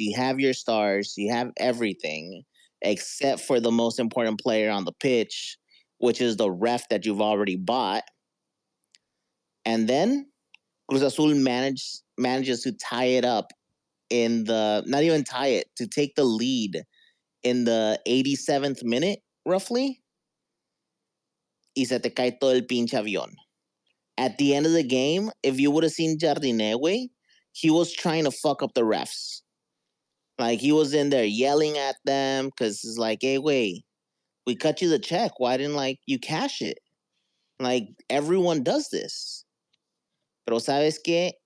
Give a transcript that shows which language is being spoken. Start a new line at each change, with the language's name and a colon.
English: You have your stars. You have everything except for the most important player on the pitch, which is the ref that you've already bought. And then Cruz Azul manages to tie it up not even tie it, to take the lead in the 87th minute, roughly.
Spanish: Y se te cae todo el pinche avión.
English: At the end of the game, if you would have seen Jardine, he was trying to fuck up the refs. Like, he was in there yelling at them because it's like, hey, wait, we cut you the check. Why didn't, you cash it? Like, everyone does this.
Spanish: Pero ¿sabes qué?